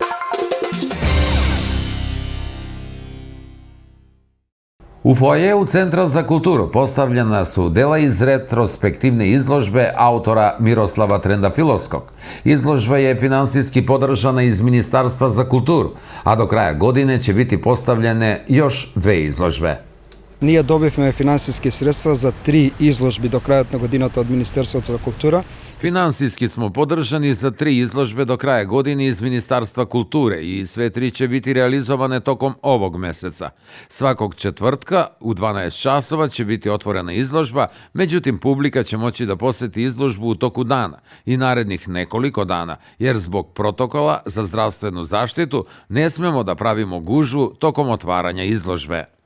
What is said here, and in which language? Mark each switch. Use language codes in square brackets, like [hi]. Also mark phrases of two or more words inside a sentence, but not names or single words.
[sr] U foajeu Centra za kulturu postavljena su dela iz retrospektivne izložbe autora Miroslava Trendafilovskog. Izložba je finansijski podržana iz Ministarstva za kulturu, a do kraja godine će biti postavljene još 2 izložbe. [mk] Ние добивме финансиски средства за 3 изложби до крајот на годината од Министерството за култура. [sr] Finansijski smo podržani za 3 izložbe do kraja godine iz Ministarstva kulture i sve 3 će biti realizovane tokom ovog meseca. Svakog četvrtka u 12 časova će biti otvorena izložba, međutim publika će moći da poseti izložbu u toku dana i narednih nekoliko dana, jer zbog protokola za zdravstvenu zaštitu ne smemo da pravimo gužvu tokom otvaranja izložbe.